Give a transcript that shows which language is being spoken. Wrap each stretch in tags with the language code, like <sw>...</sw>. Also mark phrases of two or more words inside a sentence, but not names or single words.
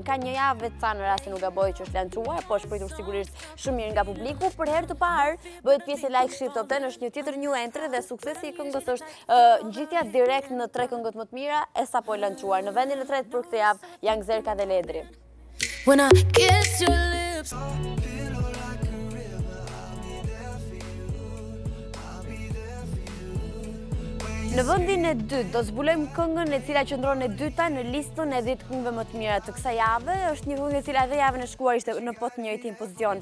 <sq>Ka një javë vetë në rastin nuk gaboj që është lançuar, po është pritur sigurisht shumë mirë nga publiku. Për herë të parë bëhet pjesë e Shqip Top 10, është një tjetër</sq> <en>new entry</en> <sq>dhe suksesi i këngës është ngjitja direkt në 3 këngët më të mira e sapo lançuar. Në vendin e tretë për këtë javë janë Zerka dhe Ledri.</sq> <en>When I kiss your lips.</en> <sq>Në vendin e dytë do zbulojmë këngën e cila qëndron e dyta në listën e 10 këngëve më të mira të kësaj jave. Është një këngë e cila edhe javën e shkuar ishte në po të njëjtin pozicion.</sq>